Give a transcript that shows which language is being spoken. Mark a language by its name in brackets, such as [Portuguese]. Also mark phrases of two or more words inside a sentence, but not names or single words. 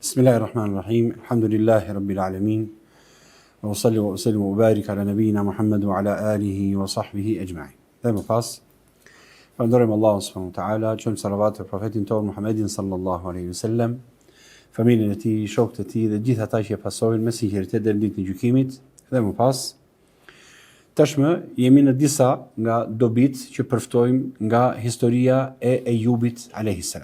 [Arabic] بسم الله الرحمن الرحيم. الحمد لله رب العالمين. وصل وسلم وبارك على نبينا محمد وعلى آله وصحبه أجمعين. [Albanian] Dhe më pas, falënderojmë Allahun [Arabic] سبحانه وتعالى, [Albanian] qoftë salavat për profetin tonë Muhammedin [Arabic] صلى الله عليه وسلم, [Albanian] familjen e tij, shokët e tij dhe gjithë ata që e pasojnë me sinqeritet deri në ditën e gjykimit. Dhe më pas, tashmë jemi në disa nga dobit që përftojmë nga historia e Ejubit [Arabic] عليه السلام.